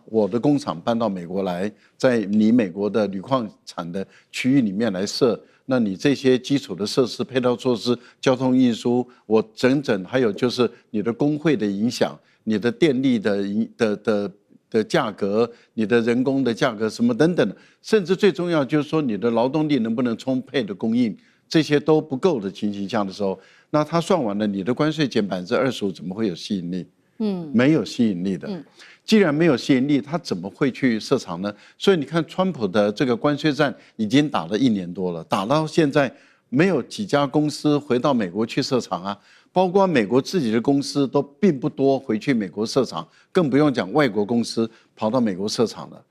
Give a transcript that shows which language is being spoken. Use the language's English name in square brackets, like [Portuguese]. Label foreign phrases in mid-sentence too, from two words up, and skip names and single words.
[Chinese] 我的工廠搬到美國來，在你美國的鋁礦產的區域裡面來設，那你這些基礎的設施、配套措施、交通運輸，我整還有就是你的工會的影響、你的電力的價格、你的人工的價格什麼等等，甚至最重要就是說你的勞動力能不能充沛的供應，這些都不夠的情形下的時候，那他算完了，你的關稅減25%，怎麼會有吸引力？沒有吸引力的。既然沒有吸引力，他怎麼會去設廠呢？所以你看，川普的這個關稅戰已經打了1年多了，打到現在沒有幾家公司回到美國去設廠啊，包括美國自己的公司都並不多回去美國設廠，更不用講外國公司跑到美國設廠了。